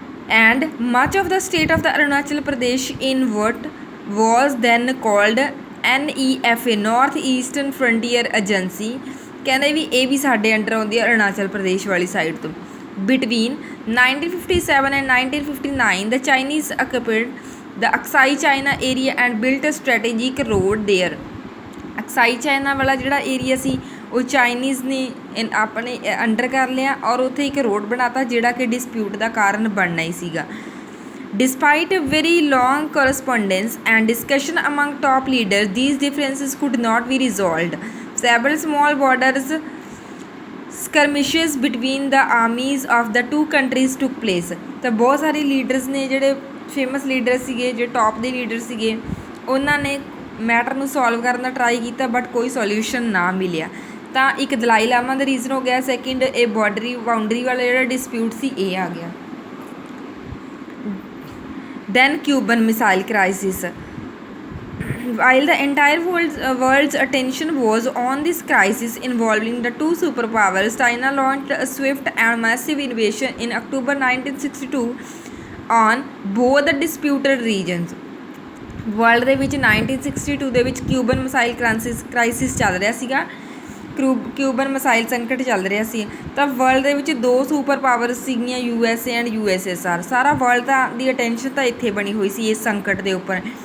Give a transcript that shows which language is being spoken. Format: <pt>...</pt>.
<en>And much of the state of the Arunachal Pradesh in what was then called NEFA, north eastern frontier agency.</en> <pa>ਕਹਿੰਦੇ ਵੀ ਇਹ ਵੀ ਸਾਡੇ under ਆਉਂਦੀ ਹੈ ਅਰੁਣਾਚਲ ਪ੍ਰਦੇਸ਼ ਵਾਲੀ ਸਾਈਡ ਤੋਂ।</pa> <en>Between 1957 and 1959, the Chinese occupied the Aksai China area and built a strategic road there।</en> <pa>ਅਕਸਾਈ China ਵਾਲਾ ਜਿਹੜਾ area ਸੀ ਉਹ ਚਾਈਨੀਜ਼ ਨੇ ਆਪਣੇ ਅੰਡਰ ਕਰ ਲਿਆ ਔਰ ਉੱਥੇ ਇੱਕ ਰੋਡ ਬਣਾਤਾ ਜਿਹੜਾ ਕਿ ਡਿਸਪਿਊਟ ਦਾ ਕਾਰਨ ਬਣਨਾ ਹੀ ਸੀਗਾ।</pa> <en>Despite a very long correspondence and discussion among top leaders, these differences could not be resolved। Several small borders skirmishes between the armies of the two countries took place।</en> <pa>ਤਾਂ ਬਹੁਤ ਸਾਰੇ leaders ਨੇ ਜਿਹੜੇ famous leader ਸੀਗੇ, ਜਿਹੜੇ top ਦੇ leader ਸੀਗੇ, ਉਹਨਾਂ ਨੇ ਮੈਟਰ ਨੂੰ ਸੋਲਵ ਕਰਨ ਦਾ ਟਰਾਈ ਕੀਤਾ, ਬਟ ਕੋਈ ਸੋਲਿਊਸ਼ਨ ਨਾ ਮਿਲਿਆ। ਤਾਂ ਇੱਕ ਦਲਾਈ ਲਾਮਾ ਦਾ ਰੀਜ਼ਨ ਹੋ ਗਿਆ, ਸੈਕਿੰਡ ਇਹ ਬਾਊਂਡਰੀ ਵਾਲਾ ਜਿਹੜਾ ਡਿਸਪਿਊਟ ਸੀ ਇਹ ਆ ਗਿਆ।</pa> <en>Then Cuban missile crisis. While the entire world's attention was on this crisis involving the two superpowers, China launched a swift and massive invasion in October 1962 on both the disputed regions।</en> <pa>World ਦੇ ਵਿੱਚ 1962 ਦੇ ਵਿੱਚ Cuban missile crisis ਚੱਲ ਰਿਹਾ ਸੀਗਾ, Cuban missile ਸੰਕਟ ਚੱਲ ਰਿਹਾ ਸੀ। ਤਾਂ ਵਰਲਡ ਦੇ ਵਿੱਚ ਦੋ ਸੁਪਰ ਪਾਵਰ ਸੀਗੀਆਂ, USA ਐਂਡ USSR। ਸਾਰਾ ਵਰਲਡ ਦੀ ਅਟੈਂਸ਼ਨ ਤਾਂ ਇੱਥੇ ਬਣੀ ਹੋਈ ਸੀ ਇਸ ਸੰਕਟ ਦੇ ਉੱਪਰ।</pa>